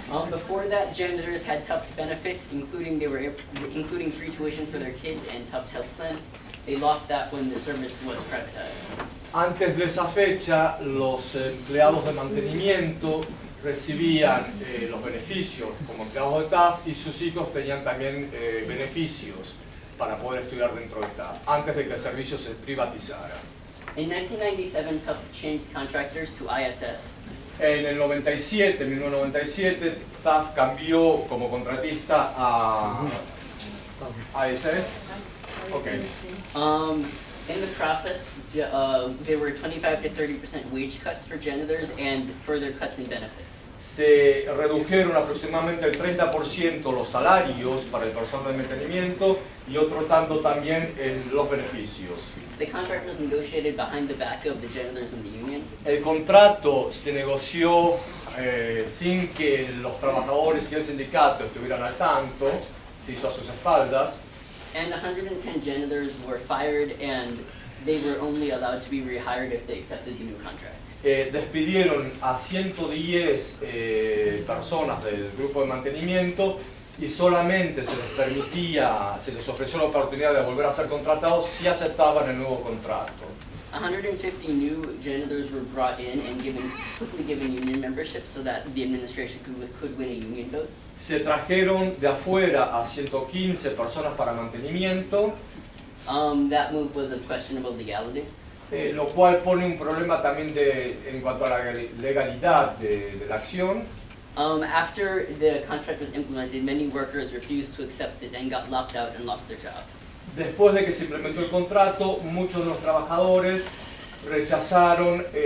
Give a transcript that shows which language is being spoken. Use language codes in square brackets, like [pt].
[en] Before that, janitors had Tufts benefits, including free tuition for their kids and Tufts health plan. They lost that when the service was privatized. [es] Antes de esa fecha, los empleados de mantenimiento recibían los beneficios como empleados de Tufts y sus hijos tenían también beneficios para poder estudiar dentro de Tufts, antes de que el servicio se privatizara. [en] In 1997, Tufts changed contractors to ISS. [es] En el 1997, Tufts cambió como contratista a ISS. [en] Okay. In the process, there were 25 to 30% wage cuts for janitors and further cuts in benefits. [es] Se redujeron aproximadamente el 30% los salarios para el personal de mantenimiento y otro tanto también en los beneficios. [en] The contract was negotiated behind the back of the janitors and the union. [es] El contrato se negoció sin que los trabajadores y el sindicato estuvieran al tanto, se hizo a sus espaldas. [en] And 110 janitors were fired, and they were only allowed to be rehired if they accepted the new contract. [es] Despidieron a 110 personas del grupo de mantenimiento y solamente se les permitía, se les ofreció la oportunidad de volver a ser contratados si aceptaban el nuevo contrato. [en] 150 new janitors were brought in and quickly given union membership so that the administration could win a union vote. [es] Se trajeron de afuera a 115 personas para mantenimiento. [en] That move was of questionable legality. [es] Lo cual pone un problema también en cuanto a la legalidad de la acción. [en] After the contract was implemented, many workers refused to accept it and got locked out and lost their jobs. [es] Después de que se implementó el contrato, muchos de los trabajadores rechazaron.